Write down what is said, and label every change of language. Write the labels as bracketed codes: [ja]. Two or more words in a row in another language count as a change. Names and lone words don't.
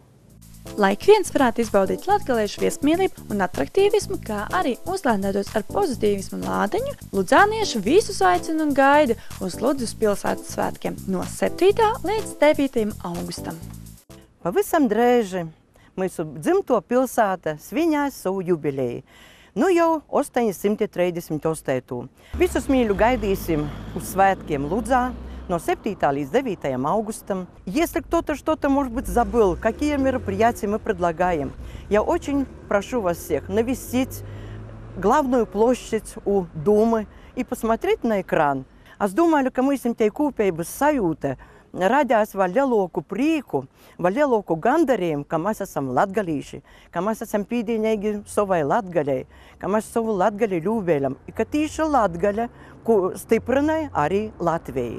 [lv] Lai ik viens varētu izbaudīt latgaliešu viesmīlību un atraktīvismu, kā arī uzlādētos ar pozitīvismu lādiņu, ludzānieši visus aicina un gaida uz Ludzas pilsētas svētkiem no 7. līdz 9. augustam. Pavisam drēži mūsu dzimto pilsēta svinās savu jubileju. Nu jau 838. Visus mīļu gaidīsim uz svētkiem Ludzā no 7 līдz 9 августам. [ru] Если кто-то что-то, может быть, забыл, какие мероприятия мы предлагаем, я очень прошу вас всех навестить главную площадь у Думы и посмотреть на экран. [lv] Es domāju, ka mums ir kopības sajūta radās vēl lielāku prieku, vēl lielāku gandarījumu, ka mēs esam latgalīši, ka mēs esam pīdīnīgi savai Latgalei, ka mēs savu Latgali ļūbēļam, ka tīši Latgale stiprināja arī Latviju.